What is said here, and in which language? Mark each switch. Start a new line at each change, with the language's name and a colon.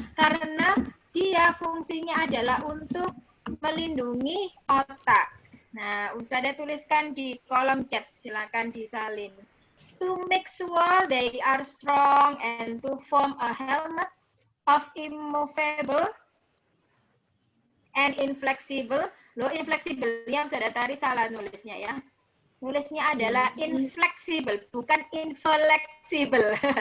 Indonesian: Karena dia fungsinya adalah untuk melindungi otak. Nah, Ustazah tuliskan di kolom chat, silakan disalin.
English: To make sure they are strong and to form a helmet of immovable and inflexible.
Indonesian: Loh, inflexible-nya Ustazah tadi salah nulisnya ya. Nulisnya adalah inflexible, bukan inflexible.